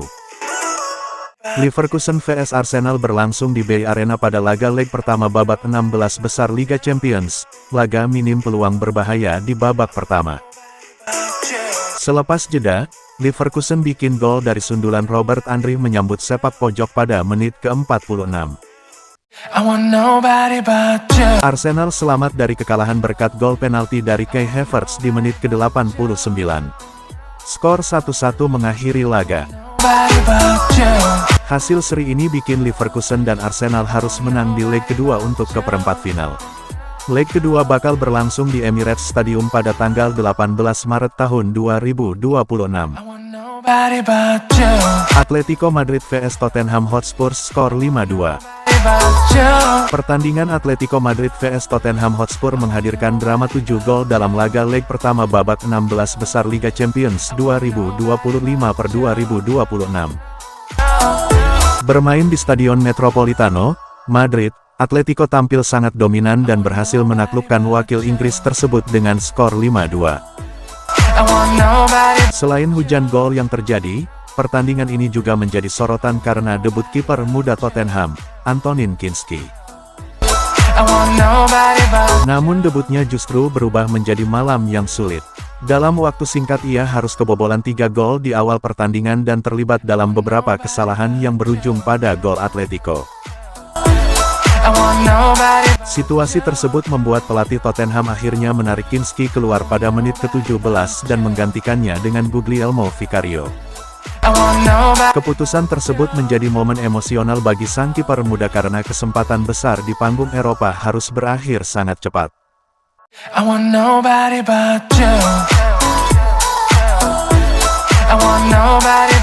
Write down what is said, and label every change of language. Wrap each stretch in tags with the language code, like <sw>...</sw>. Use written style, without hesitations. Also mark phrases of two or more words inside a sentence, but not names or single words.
<id>Leverkusen vs Arsenal berlangsung di Bay Arena pada laga leg pertama babak 16 besar Liga Champions, laga minim peluang berbahaya di babak pertama. Selepas jeda, Leverkusen bikin gol dari sundulan Robert Andrich menyambut sepak pojok pada menit ke-46.</id> <en>I want nobody but you.</en> <id>Arsenal selamat dari kekalahan berkat gol penalti dari Kai Havertz di menit ke-89. Skor 1-1 mengakhiri laga.</id> <en>Nobody but you.</en> <id>Hasil seri ini bikin Leverkusen dan Arsenal harus menang di leg kedua untuk ke perempat final. Leg kedua bakal berlangsung di Emirates Stadium pada tanggal 18 Maret tahun 2026.</id> <en>I want nobody but you.</en> <id>Atletico Madrid vs Tottenham Hotspur skor 5-2.</id> <en>But you.</en> <id>Pertandingan Atletico Madrid vs Tottenham Hotspur menghadirkan drama 7 gol dalam laga leg pertama babak 16 besar Liga Champions 2025/2026. Bermain di Stadion Metropolitano, Madrid, Atletico tampil sangat dominan dan berhasil menaklukkan wakil Inggris tersebut dengan skor 5-2.</id> <en>I want nobody.</en> <id>Selain hujan gol yang terjadi, pertandingan ini juga menjadi sorotan karena debut kiper muda Tottenham, Antonin Kinski.</id> <en>I want nobody but.</en> <id>Namun debutnya justru berubah menjadi malam yang sulit. Dalam waktu singkat ia harus kebobolan 3 gol di awal pertandingan dan terlibat dalam beberapa kesalahan yang berujung pada gol Atletico.</id> <en>I want nobody.</en> <id>Situasi tersebut membuat pelatih Tottenham akhirnya menarik Kinski keluar pada menit ke-17 dan menggantikannya dengan Guglielmo Vicario.</id> <en>I want nobody.</en> <id>Keputusan tersebut menjadi momen emosional bagi sang kiper muda karena kesempatan besar di panggung Eropa harus berakhir sangat cepat.</id> <en>I want nobody but you. I want nobody.</en>